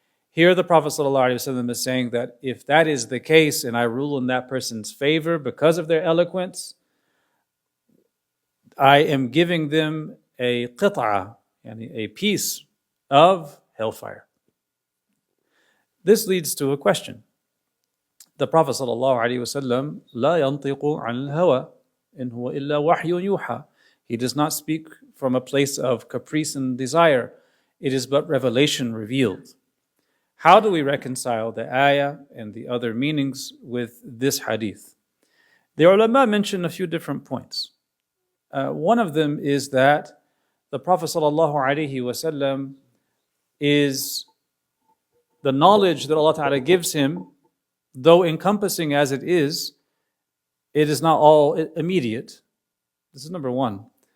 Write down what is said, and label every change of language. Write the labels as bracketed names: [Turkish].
[English] Here the Prophet ﷺ is saying that if that is the case and I rule in that person's favor because of their eloquence, I am giving them a qit'a, a piece of hellfire. This leads to a question. [Arabic] The Prophet ﷺ لا ينطق عن الهوى إن هو إلا وحي يوحى. [English] He does not speak from a place of caprice and desire. It is but revelation revealed. How do we reconcile the ayah and the other meanings with this hadith? The ulama mention a few different points. One of them is that the Prophet ﷺ is the knowledge that Allah Ta'ala gives him, though encompassing as it is not all immediate. This is number one.